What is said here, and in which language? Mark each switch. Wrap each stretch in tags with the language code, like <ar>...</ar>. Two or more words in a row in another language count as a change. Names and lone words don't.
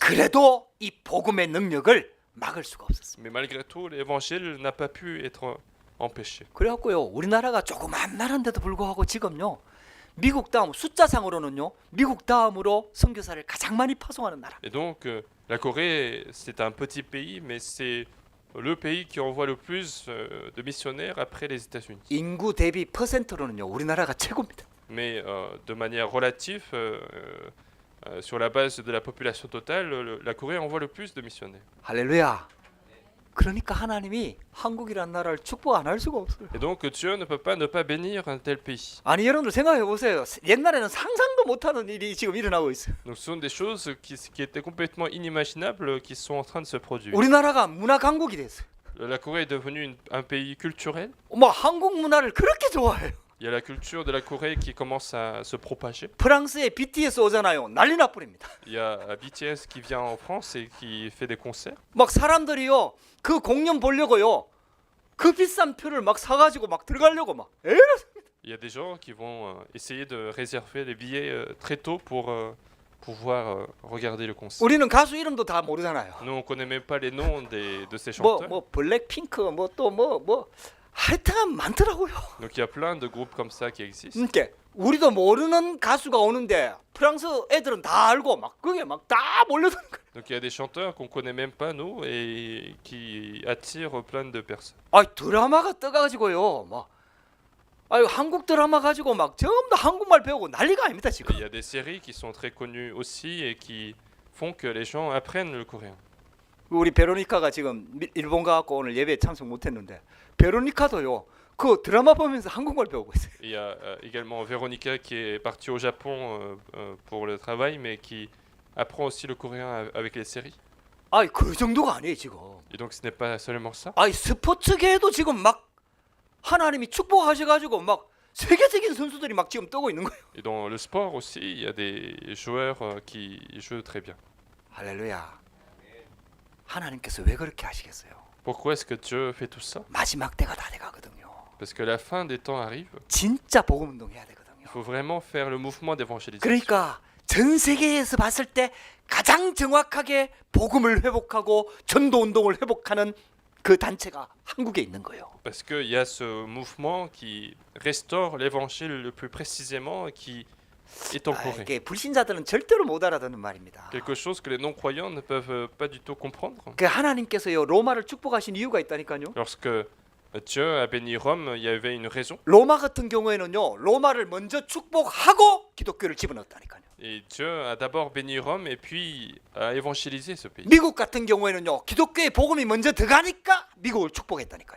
<ko>그래도 이 복음의 능력을 막을 수가 없었습니다.</ko> <fr>Mais malgré tout, l'évangile n'a pas pu être empêché.</fr> <ko>그래갖고요, 우리나라가 조그만 나라인데도 불구하고 지금요, 미국 다음 숫자상으로는요, 미국 다음으로 선교사를 가장 많이 파송하는 나라.</ko> <fr>Et donc la Corée, c'est un petit pays, mais c'est le pays qui envoie le plus de missionnaires après les États-Unis.</fr> <ko>인구 대비 퍼센트로는요, 우리나라가 최고입니다.</ko> <fr>Mais de manière relative, sur la base de la population totale, la Corée envoie le plus de missionnaires.</fr> <ko>할렐루야. 그러니까 하나님이 한국이라는 나라를 축복 안 할 수가 없어요.</ko> <fr>Et donc Dieu ne peut pas ne pas bénir un tel pays.</fr> <ko>아니 여러분들 생각해 보세요. 옛날에는 상상도 못하는 일이 지금 일어나고 있어요.</ko> <fr>Donc ce sont des choses qui étaient complètement inimaginables qui sont en train de se produire.</fr> <ko>우리나라가 문화 강국이 됐어요.</ko> <fr>La Corée est devenue un pays culturel.</fr> <ko>뭐 한국 문화를 그렇게 좋아해요.</ko> <fr>Il y a la culture de la Corée qui commence à se propager.</fr> <ko>프랑스에 BTS 오잖아요. 난리 나버립니다.</ko> <fr>Il y a BTS qui vient en France et qui fait des concerts.</fr> <ko>막 사람들이요, 그 공연 보려고요, 그 비싼 표를 막 사가지고 막 들어가려고 막 이렇습니다.</ko> <fr>Il y a des gens qui vont essayer de réserver les billets très tôt pour pouvoir regarder le concert.</fr> <ko>우리는 가수 이름도 다 모르잖아요.</ko> <fr>Nous, on connaît même pas les noms de ces 뭐 chanteurs.</fr> <ko>블랙핑크 뭐 또 뭐 하여튼 많더라고요.</ko> <fr>Donc il y a plein de groupes comme ça qui existent.</fr> <ko>그러니까 우리도 모르는 가수가 오는데 프랑스 애들은 다 알고 막 그게 막 다 몰려드는 거예요.</ko> <fr>Donc il y a des chanteurs qu'on connaît même pas nous et qui attirent plein de personnes.</fr> <ko>아, 드라마가 떠가지고요, 막 한국 드라마 가지고 막 전부 다 한국말 배우고 난리가 아닙니다</ko> <fr>Et</fr> <ko>지금.</ko> <fr>il y a des séries qui sont très connues aussi et qui font que les gens apprennent le coréen.</fr> <ko>우리 베로니카가 지금 일본 가갖고 오늘 예배에 참석 못했는데 베로니카도요, 그 드라마 보면서 한국말 배우고 있어요.</ko> <fr>Et il y a également Véronica qui est partie au Japon pour le travail, mais qui apprend aussi le coréen avec les séries.</fr> <ko>아이 그 정도가 아니에요 지금.</ko> <fr>Et donc ce n'est pas seulement ça.</fr> <ko>아이 스포츠계에도 지금 막 하나님이 축복하셔가지고 막 세계적인 선수들이 막 지금 뜨고 있는 거예요.</ko> <fr>Et dans le sport aussi, il y a des joueurs qui jouent très bien.</fr> <ko>할렐루야. 하나님께서 왜 그렇게 하시겠어요?</ko> <fr>Pourquoi est-ce que Dieu fait tout ça?</fr> <ko>마지막 때가 다 돼가거든요.</ko> <fr>Parce que la fin des temps arrive.</fr> <ko>진짜 복음 운동 해야 되거든요.</ko> <fr>Il faut vraiment faire le mouvement d'évangélisation.</fr> <ko>그러니까 전 세계에서 봤을 때 가장 정확하게 복음을 회복하고 전도 운동을 회복하는 그 단체가 한국에 있는 거예요.</ko> <fr>Parce qu'il y a ce mouvement qui restaure l'évangile le plus précisément et qui est en Corée.</fr> <ko>이게 불신자들은 절대로 못 알아듣는 말입니다.</ko> <fr>Quelque chose que les non-croyants ne peuvent pas du tout comprendre.</fr> <ko>그 하나님께서요 로마를 축복하신 이유가 있다니까요.</ko> <fr>Lorsque Dieu a béni Rome, il y avait une raison.</fr> <ko>로마 같은 경우에는요 로마를 먼저 축복하고 기독교를 집어넣었다니까요.</ko> <fr>Et Dieu a d'abord béni Rome et puis a évangélisé ce pays.</fr> <ko>미국 같은 경우에는요 기독교의 복음이 먼저 들어가니까 미국을 축복했다니까요.</ko>